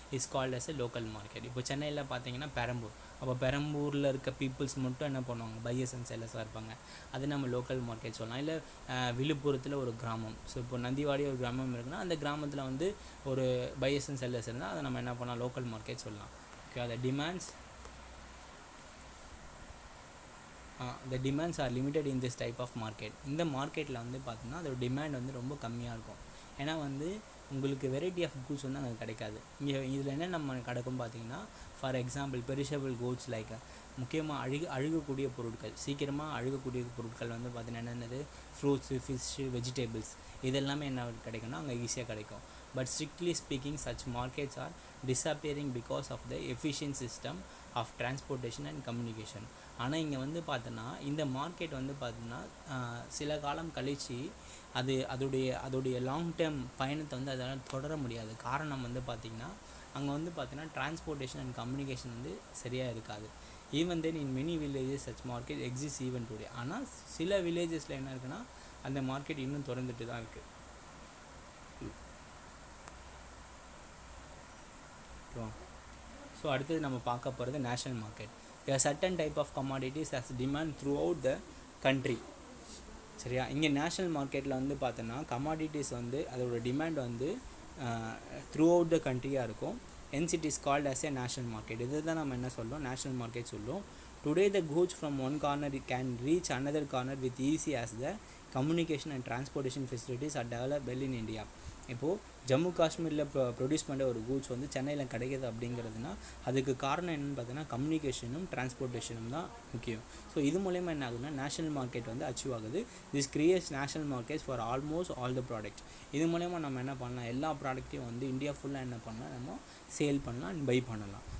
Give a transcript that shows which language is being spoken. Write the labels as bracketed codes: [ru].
[en] Is called as a local market. [ta] இப்போ சென்னையில் பார்த்தீங்கன்னா பெரம்பூர், அப்போ பெரம்பூரில் இருக்க பீப்புள்ஸ் மட்டும் என்ன பண்ணுவாங்க, பையர்ஸ் அண்ட் செல்லர்ஸாக இருப்பாங்க. அது நம்ம லோக்கல் மார்க்கெட் சொல்லலாம். இல்லை விழுப்புரத்தில் ஒரு கிராமம், ஸோ இப்போ நந்திவாடி ஒரு கிராமம் இருக்குன்னா அந்த கிராமத்தில் வந்து ஒரு பையர்ஸ் அண்ட் செல்லர்ஸ் இருந்தால் அதை நம்ம என்ன பண்ணலாம், லோக்கல் மார்க்கெட் சொல்லலாம். ஓகே? [en] அந்த the demands are limited in this type of market. [ta] இந்த மார்க்கெட்டில் வந்து பார்த்தீங்கன்னா அதோட டிமாண்ட் வந்து ரொம்ப கம்மியாக இருக்கும். ஏன்னா வந்து உங்களுக்கு வெரைட்டி ஆஃப் கூட்ஸ் வந்து அங்கே கிடைக்காது. இதில் என்ன நம்ம கிடைக்கும் பார்த்தீங்கன்னா, for example perishable goods like முக்கியமாக அழுகக்கூடிய பொருட்கள், சீக்கிரமாக அழுகக்கூடிய பொருட்கள் வந்து பார்த்தீங்கன்னா என்னென்னது, ஃப்ரூட்ஸு, ஃபிஷ்ஷு, வெஜிடபிள்ஸ், இதெல்லாமே என்ன கிடைக்கும்னா அங்கே ஈஸியாக கிடைக்கும். [en] But strictly speaking such markets are disappearing because of the efficient system of transportation and communication. [ta] ஆனால் இங்கே வந்து பார்த்தோன்னா இந்த மார்க்கெட் வந்து பார்த்தோன்னா சில காலம் கழித்து அதோடைய லாங் டேர்ம் பயணத்தை வந்து அதால் தொடர முடியாது. காரணம் வந்து பார்த்திங்கன்னா அங்கே வந்து பார்த்தீங்கன்னா டிரான்ஸ்போர்ட்டேஷன் அண்ட் கம்யூனிகேஷன் வந்து சரியாக இருக்காது. [en] Even then in many villages such market exist even today. [ta] ஆனால் சில வில்லேஜஸில் என்ன இருக்குன்னா அந்த மார்க்கெட் இன்னும் திறந்துட்டு தான் இருக்குது. ஸோ அடுத்தது நம்ம பார்க்க போகிறது national market. [en] A certain type of commodities has demand throughout the country. [ta] சரியா? இங்கே நேஷ்னல் மார்க்கெட்டில் வந்து பார்த்தோன்னா கமாடிட்டிஸ் வந்து அதோட டிமாண்ட் வந்து த்ரூ அவுட் த கண்ட்ரியாக இருக்கும். [en] hence it is called as a national market. [ta] இது தான் நம்ம என்ன சொல்கிறோம், நேஷ்னல் மார்க்கெட் சொல்லுவோம். [en] Today the goods from one corner can reach another corner with easy as the communication and transportation facilities are developed well in India. இப்போது [ta] ஜம்மு காஷ்மீரில் produce பண்ணுற ஒரு கூட்ஸ் வந்து சென்னையில் கிடைக்கிது அப்படிங்கிறதுனா அதுக்கு காரணம் என்னென்னு பார்த்தீங்கன்னா கம்யூனிகேஷனும் டிரான்ஸ்போர்ட்டேஷனும் தான் முக்கியம். ஸோ இது மூலயமா என்ன ஆகுதுன்னா நேஷனல் மார்க்கெட் வந்து அச்சீவ் ஆகுது. [en] This creates national markets for almost all the product. [ta] இது மூலயமா நம்ம என்ன பண்ணலாம், எல்லா ப்ராடக்ட்டையும் வந்து இந்தியா ஃபுல்லாக என்ன பண்ணலாம், நம்ம சேல் பண்ணலாம் அண்ட் பை பண்ணலாம்.